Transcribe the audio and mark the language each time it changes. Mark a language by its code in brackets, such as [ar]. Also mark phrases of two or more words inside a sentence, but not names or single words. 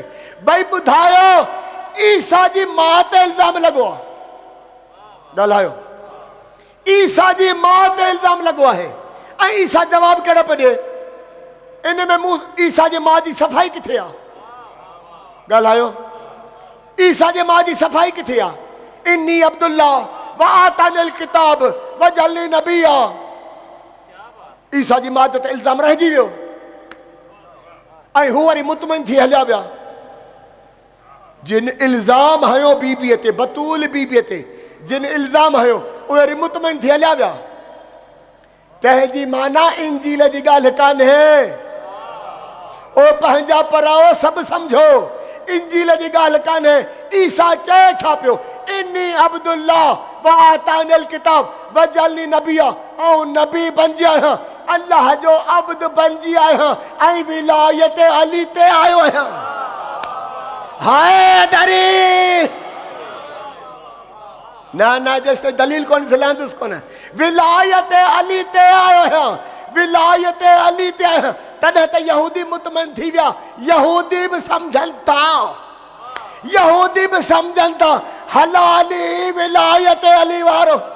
[sd] भई ॿुधायो ईसा जी मां ते इल्ज़ाम लॻो आहे, ॻाल्हायो। ईसा जी मां ते इल्ज़ाम लॻो आहे ऐं ईसा जवाब कहिड़ो पियो ॾिए? इन में मूं ईसा जी मां जी सफ़ाई किथे आहे? ॻाल्हायो। ईसा जी मां जी सफ़ाई किथे आहे? [ar] إني عبد الله و آتاني الكتاب و جعلني نبيًا. [sd] ईसा जी मां ते इल्ज़ाम रहिजी वियो ऐं हू वरी मुतमइन थी हलिया विया। जिन इल्ज़ाम हयो बीबीअ ते, बतूल बीबीअ ते जिन इल्ज़ाम हयो उहे वरी मुतमइन थी हलिया विया। तंहिंजी माना इंजील जी ॻाल्हि कान्हे, ओ पंहिंजा पराओ सभु सम्झो, इंजील जी ॻाल्हि कान्हे। ईसा चए छा पियो? [ar] إني عبد الله و آتاني الكتاب و جعلني نبيًا, [sd] ऐं नबी बणिजी आहियां, अल्लाह जो अब्द बणिजी आहियां ऐं विलायत अली ते आयो आहियां। हाय दरी ना ना, जेसिताईं दलील कोन सिलांदुसि कोन। विलायत अली ते आयो आहियां, विलायत अली ते आहियां। तॾहिं त यहूदी मुतमइन थी विया। यहूदी बि सम्झनि था, यहूदी बि सम्झनि था हलाली विलायत अली वारो।